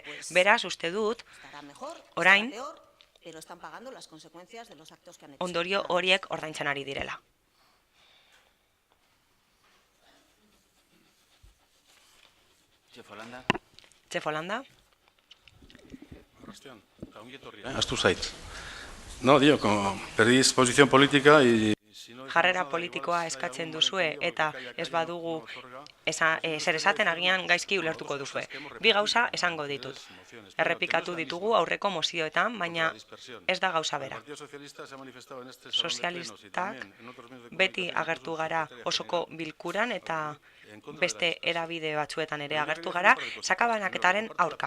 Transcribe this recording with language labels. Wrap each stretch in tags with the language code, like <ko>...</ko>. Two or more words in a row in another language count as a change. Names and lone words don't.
<eu>Beraz, uste dut, orain, ondorio horiek ordaintzen ari direla. Txefolanda. Astu zait.</eu> <es>No, dio, como predisposición política y...</es> <eu>Jarrera politikoa eskatzen duzue eta ez badugu zer esaten agian gaizki ulertuko duzue. Bi gauza esango ditut. Errepikatu ditugu aurreko mozioetan, baina ez da gauza bera. Sozialistak beti agertu gara osoko bilkuran eta beste erabide batzuetan ere agertu gara sakabanaketaren aurka.</eu>